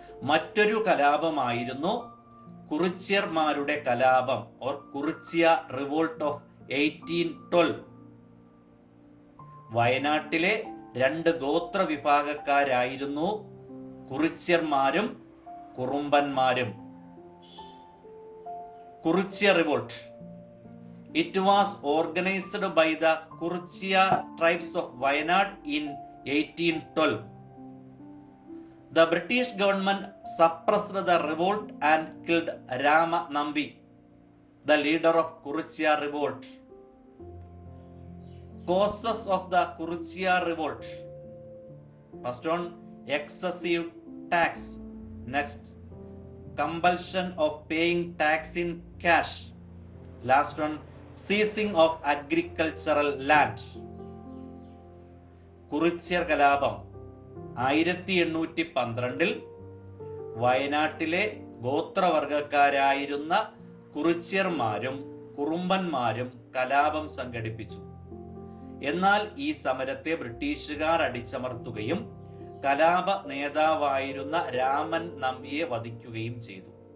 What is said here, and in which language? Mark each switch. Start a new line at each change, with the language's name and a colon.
Malayalam: മറ്റൊരു കലാപമായിരുന്നു കുറിച്യർമാരുടെ കലാപം
English: Or Kurichya revolt of 1812.
Malayalam: വയനാട്ടിലെ 2 ഗോത്ര വിഭാഗക്കാരായിരുന്നു കുറിച്യർമാരും കുറുമ്പന്മാരും. Kurichya revolt
English: It was organized by the Kurchia tribes of Wayanad in 1812. The British government suppressed the revolt and killed Rama Nambi, the leader of Kurchia revolt. Causes of the Kurchia revolt. First one, excessive tax. Next, compulsion of paying tax in cash. Last one, seizing of agricultural land.
Malayalam: Kurichiyar കലാപം 1812 വയനാട്ടിലെ ഗോത്രവർഗക്കാരായിരുന്ന കുറിച്യർമാരും കുറുമ്പന്മാരും കലാപം സംഘടിപ്പിച്ചു. എന്നാൽ ഈ സമരത്തെ ബ്രിട്ടീഷുകാർ അടിച്ചമർത്തുകയും കലാപ നേതാവായിരുന്ന രാമൻ നമ്പിയെ വധിക്കുകയും ചെയ്തു.